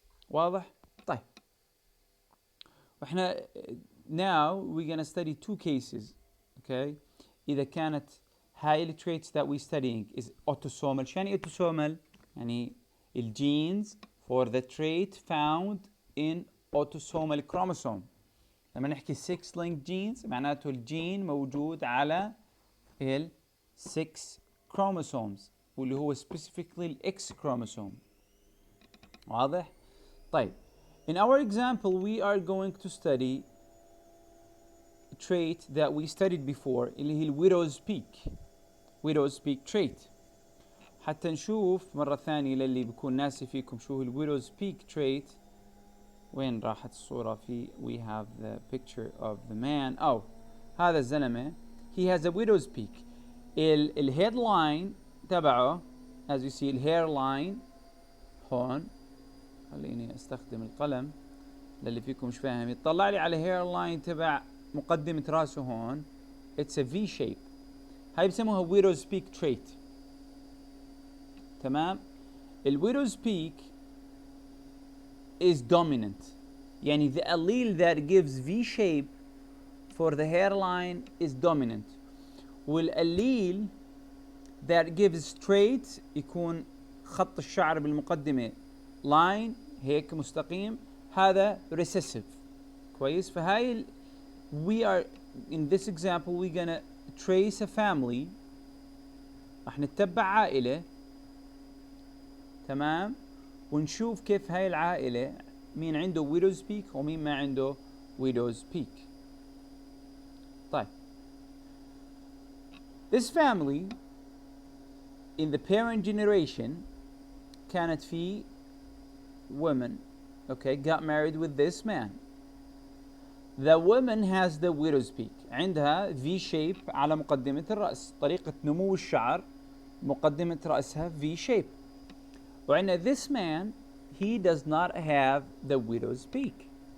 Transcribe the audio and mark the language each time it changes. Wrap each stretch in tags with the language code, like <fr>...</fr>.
<ar>واضح؟ طيب وإحنا</ar> <en>now we're gonna study two cases. Okay,</en> <ar>إذا كانت هاي ال</ar> <en>traits that we studying is autosomal.</en> <ar>شو يعني</ar> <en>autosomal؟</en> <ar>يعني ال</ar> <en>genes for the trait found in autosomal chromosome.</en> <ar>لما نحكي 6</ar> <en>linked genes</en> <ar>معناته الجين موجود على ال 6 chromosomes واللي هو</ar> <en>specifically</en> <ar>ال X chromosome. واضح؟ طيب</ar> <en>in our example we are going to study a trait that we studied before</en> <ar>اللي هي ال</ar> <en>widow's peak. widow's peak trait.</en> <ar>حتى نشوف مرة ثانية للي بيكون ناسي فيكم شو هو ال widow's peak trait. وين راحت الصورة في</ar> <en>we have the picture of the man.</en> <ar>أو هذا الزلمة</ar> <en>he has a widow's peak. ال headline</en> <ar>تبعه</ar> <en>as you see ال hairline</en> <ar>هون. خليني استخدم القلم للي فيكم مش فاهم يطلع لي على hairline تبع مقدمة راسه هون.</ar> <en>it's a V shape.</en> <ar>هاي بسموها widow's peak trait. تمام.</ar> <en>ال widow's peak is dominant.</en> <ar>يعني</ar> <en>the allele that gives V shape for the hairline is dominant.</en> <ar>وال</ar> <en>allele that gives straight</en> <ar>يكون خط الشعر بالمقدمة</ar> <en>line</en> <ar>هيك مستقيم هذا</ar> <en>recessive.</en> <ar>كويس. فهاي</ar> <en>we are in this example we're gonna trace a family.</en> <ar>راح نتبع عائلة. تمام. ونشوف كيف هاي العائلة مين عنده widow's peak ومين ما عنده widow's peak. طيب</ar> <en>this family in the parent generation</en> <ar>كانت في</ar> <en>woman okay got married with this man. the woman has the widow's peak.</en> <ar>عندها V shape على مقدمة الرأس. طريقة نمو الشعر مقدمة رأسها V shape. وعندنا</ar> <en>this man he does not have the widow's peak.</en>